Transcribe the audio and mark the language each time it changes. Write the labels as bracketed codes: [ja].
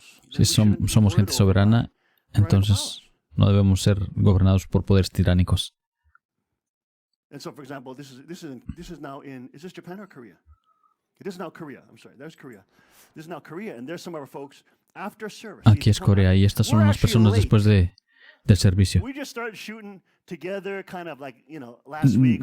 [es] Si somos gente soberana, entonces no debemos ser gobernados por poderes tiránicos. [en] And so, for example, this is now is this Japan or Korea? It is now Korea. I'm sorry, there's Korea. This is now Korea, and there's some of our folks after service. [es] Aquí es Corea y estas son unas personas después del servicio. [en] We just started shooting together, kind of like, last week.